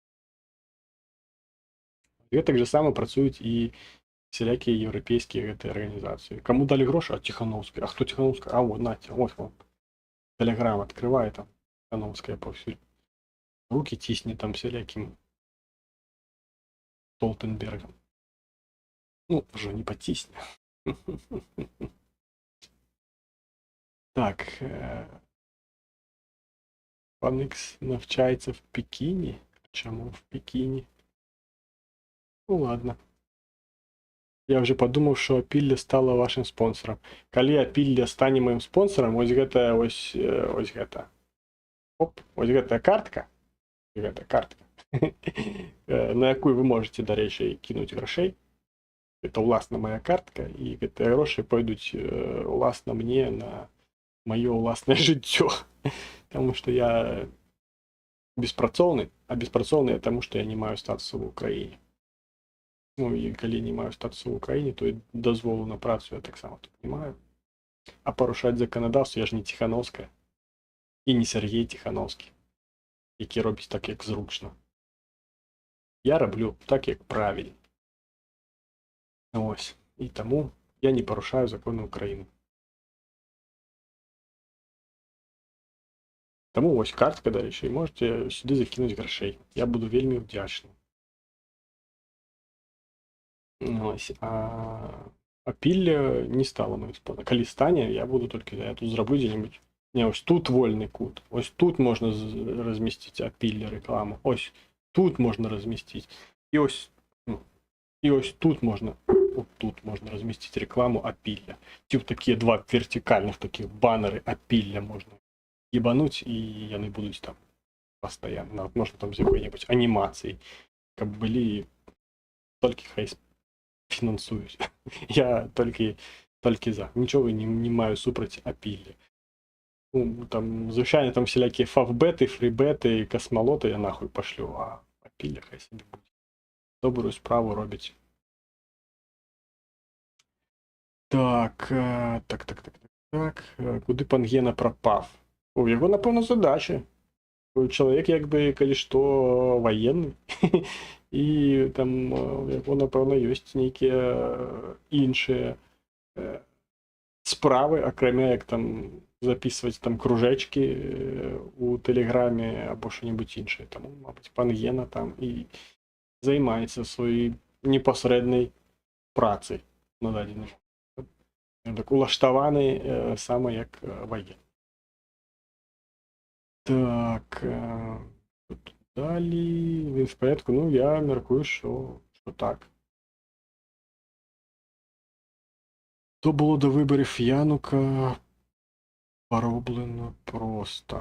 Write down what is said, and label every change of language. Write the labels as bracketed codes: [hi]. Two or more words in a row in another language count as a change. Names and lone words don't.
[be] Гэтак же сама працуюць і всялякія еўрапейскія гэтыя арганізацыі. Каму далі грошы? А Ціхановская. А хто Ціхановская? [ru] А вот, [be] наце, ось вам. Тэлеграм открывае там. Ціхановская паўсюль. Руки цісне там всялякім Столтенбергам. Ну, уже не пацісне. Так. [uk] Пан Ікс навчається в Пекіні? Чому в Пекіні? Ну ладно. Я вже подумав, що Апілля стала вашим спонсором. [be] Калі Апілля стане моим спонсором, ось гэта, ось гэта. Оп, ось гэтая картка. Гэта картка. На якую вы можете, дарэчы, кінуць грошей. Это уласна моя картка, і гэтыя грошы пойдуць уласна мне на маё уласнае жыццё. [ru] Потому что [be] я беспрацоўны, а беспрацоўны, [ru] потому что [be] я не маю статусу в Украине. Ну, і калі не маю статусу в Украине, то і дазволу на працу я таксама тут не маю. А парушаць заканадаўства я ж не Ціхановская. І не Сергей Ціхановскі, які робіць так, як зручна. Я раблю так, як правільна. Ось. І таму я не парушаю законы Украины. Таму ось картка, дарэчы, і можете сюды закінуць грошей. Я буду вельмі ўдзячны. Ось. А Апілля не стала моим спонсором. Калі стане, я буду толькі, я тут зраблю дзе-нибудь. Не, ось тут вольны кут. Ось тут можна размесціць Апілля рекламу. Ось тут можна размесціць. І ось тут можна, вот тут можна размесціць рекламу Апілля. Ці такія два вертикальных таких баннеры Апілля можна ебануть, і яны будуць там постоянно. Можна там з якой-небудзь анімацыяй, каб былі, толькі хай фінансуюць. Я толькі за. Нічого не маю супраць Апілля. Ну, там, звычайно, там всялякія фавбеты, фрібеты, касмалоты я нахуй пошлю, а Апілля хай собі будзе. Добрую справу робіць. Так. [uk] Куди пан Гена пропав? [be] У яго, напэўна, задача. Чалавек, як бы, калі што, ваенны. І там у яго, напэўна, ёсць нейкія іншыя справы, акрамя як там записываць там кружэчкі у тэлеграме або што-небудзь іншае. Таму, мабыць, пан Гена там і займаецца сваёй непасрэднай працай на дадзены момант. Так улаштаваны сама як ваенны. [uk] Так, далі, він в порядку, ну я мяркую, що так. То було до виборів Янука пороблено просто.